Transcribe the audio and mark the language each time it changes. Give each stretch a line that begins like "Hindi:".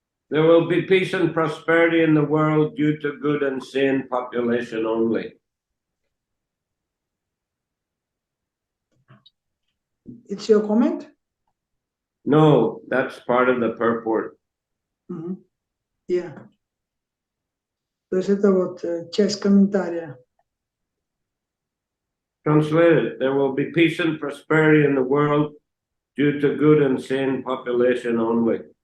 English: There will be peace and prosperity in the world due to good and sane population only. It's your comment? No, that's part of the purport. Yeah.
Russian: То есть это вот часть комментария.
English: Translated, there will be peace and prosperity in the world due to good and sane population only.